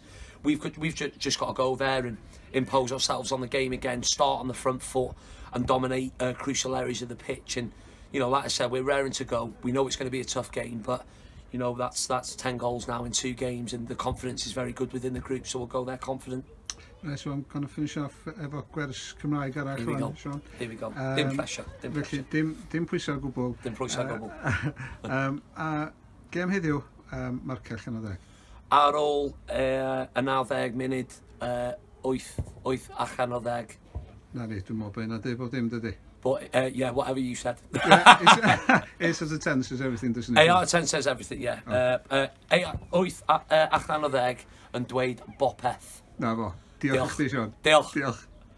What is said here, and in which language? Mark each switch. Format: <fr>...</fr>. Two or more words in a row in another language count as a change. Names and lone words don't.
<en>We've just got to go there and impose ourselves on the game again, start on the front foot and dominate crucial areas of the pitch. And, you know, like I said, we're raring to go. We know it's going to be a tough game, but you know, that's 10 goals now in 2 games, and the confidence is very good within the group, so we'll go there confident. Right, so I'm going to finish off</en> <cy>efo gwers Cymraeg arall rwan,</cy> <en>Sean. Here we go.</en> <cy>Dim pressure. Felly, dim pwysau o gwbl. Dim pwysau o gwbl. A gem heddiw, marcell yn o ddeg. Ar ôl y 90 munud, 8 allan o 10. Na ni, dwi'n meddwl bod yna dweud bod dim dydy.</cy> <en>But yeah, whatever you said. Yeah, 8 out of 10 says everything, doesn't it? 8 out of 10 says everything, yeah.</en> <cy>8 allan o 10 yn dweud bopeth. Na fo. Diolch i chdi, Sean. Diolch. Diolch.</cy>